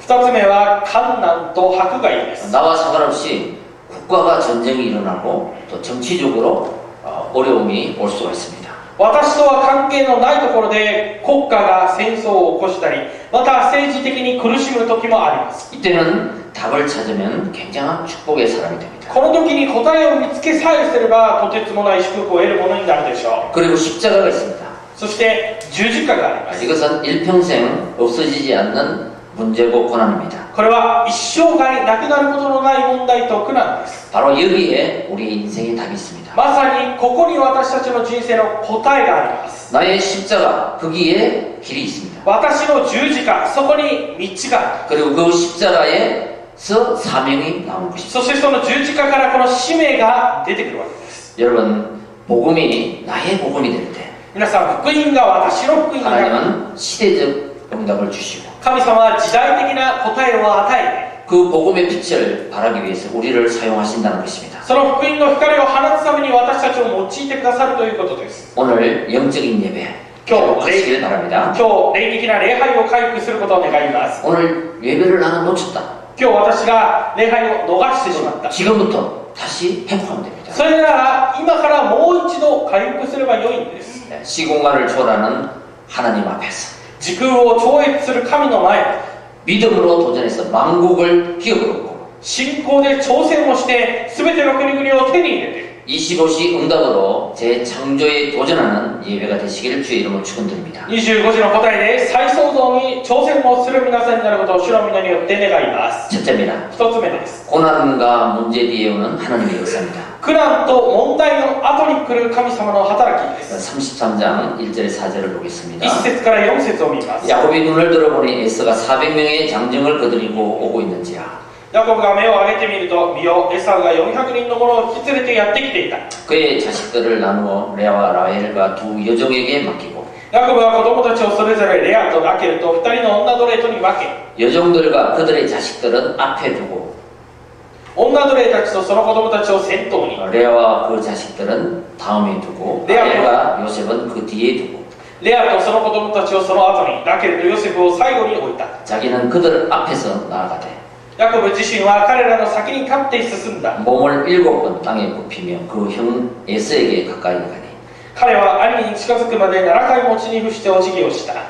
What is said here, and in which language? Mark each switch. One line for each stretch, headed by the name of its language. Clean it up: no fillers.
Japanese: 2つ目は困難と迫害です。
Korean: 나와 상관없이 국가가 전쟁이 일어나고 또 정치적으로 어려움이 올 수가 있습니다.
Japanese: 私とは関係のないところで国家が戦争を起こしたり、また政治的に苦しむ時もあります。
Korean: 이때는 답을 찾으면 굉장한 축복의 사람이 됩니다.
Japanese: この時に答えを見つけさえすればとてつもない祝福を得るものになるでしょう。
Korean: 그리고 십자가가 있습니다.
Japanese: そして十字架があります。
Korean: 이것은 일평생 없어지지 않는 문제고 고난입니다.
Japanese: これは一生涯なくなることのない問題と苦難です。
Korean: 바로 여기에 우리 인생의 답이 있습니다.
Japanese: まさにここに私たちの人生の答えがあります。
Korean: 나의 십자가, 거기에 길이 있습니다.
Japanese: 私の十字架、そこに道がある。
Korean: 그리고 그 십자가에서 사명이 나온 것입니다.
Japanese: そしてその十字架からこの使命が出てくるわけです。
Korean: 여러분, 복음이 나의 복음이 될 때
Japanese: 皆さん、福音が私の福音になる。
Korean: 하나님은 시대적 응답을 주시고
Japanese: 神様は時代的な答えを与え、
Korean: 그 복음의 빛을 발하기 위해서 우리를 사용하신다는 것입니다.
Japanese: その福音の光を放つために私たちを用いてくださるということです。
Korean: 오늘 영적인 예배 하시길 바랍니다.
Japanese: 今日、霊的な礼拝を回復することを願います。
Korean: 오늘 예배를 나는 놓쳤다.
Japanese: 今日私が礼拝を逃してしまった。
Korean: 지금부터 다시 회복하면 됩니다.
Japanese: それなら今からもう一度回復すればよいんです。
Korean: 시공간을 초월하는 하나님 앞에서
Japanese: 時空を超越する神の前、
Korean: 믿음으로 도전해서 만국을 기업으로 얻고
Japanese: 信仰で挑戦をして全ての国々を手に入れて、
Korean: 25시 응답으로 재창조에 도전하는 예배가 되시기를 주의 이름으로 축원드립니다.
Japanese: 25時の答えで再創造に挑戦をする皆さんになることを主の皆によって願います。
Korean: 첫째입니다.
Japanese: 一つ目です。
Korean: 고난과 문제 뒤에 오는 하나님의 역사입니다.
Japanese: 苦難と問題の後に来る神様の働きです。
Korean: 33장 1절에 4절을 보겠습니다.
Japanese: 1節から4節を見ます。
Korean: 야곱이 눈을 들어보니 에서가 400명의 장정을 거느리고 오고 있는지라.
Japanese: ヤコブが目を上げてみると、見よ、エサウが400人の者を引き連れてやってきていた。
Korean: 그의 자식들을 나누어 레아와 라헬과 두 여종에게 맡기고
Japanese: ヤコブは子供たちをそれぞれレアとラケルと2人の女奴隷とに分け、
Korean: 여종들과 그들의 자식들은 앞에 두고
Japanese: 女奴隷たちとその子供たちを先頭に、
Korean: 레아와 그 자식들은 다음에 두고 레아와 라헬과 요셉은 그 뒤에 두고
Japanese: レアとその子供たちをその後に、ラケルとヨセフを最後に置いた。
Korean: 자기는 그들 앞에서 나아가되
Japanese: ヤコブ自身は彼らの先に立って進んだ。
Korean: 몸을 7번 땅에 굽히며 그 형 에서에게 가까이 가니
Japanese: 彼は兄に近づくまで7回も地に伏してお辞儀をした。